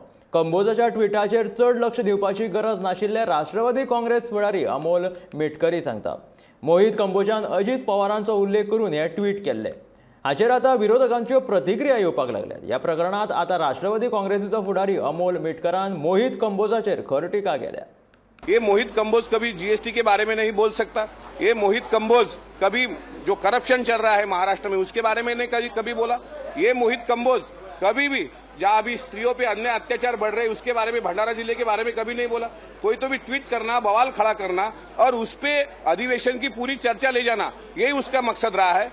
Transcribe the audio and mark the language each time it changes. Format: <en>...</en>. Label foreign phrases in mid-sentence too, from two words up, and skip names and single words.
<kok>कंबोजाच्या ट्विटाचेर चड लक्ष दिवपाची गरज नाशिल्ले राष्ट्रवादी काँग्रेस फुडारी अमोल मिटकरी सांगता। मोहित कंबोजान अजित पवारांचो उल्लेख करून हे ट्वीट केल्ले। हाचेर आता विरोधकांच्यो प्रतिक्रिया येवपाक लागल्यात। ह्या प्रकरणात आता राष्ट्रवादी काँग्रेसीचो फुडारी अमोल मिटकरान मोहित कंबोजाचेर खर टिका केल्या।</kok> <hi>ये मोहित कंबोज कभी जीएसटी के बारे में नहीं बोल सकता। ये मोहित कंबोज कभी जो करप्शन चल रहा है महाराष्ट्र में उसके बारे में नहीं कभी बोला। ये मोहित कंबोज कभी भी जहां अभी स्त्रियों पे अन्य अत्याचार बढ़ रहे हैं उसके बारे में, भंडारा जिले के बारे में कभी नहीं बोला। कोई तो भी ट्वीट करना, बवाल खड़ा करना और उस पे अधिवेशन की पूरी चर्चा ले जाना, यही उसका मकसद रहा है।</hi>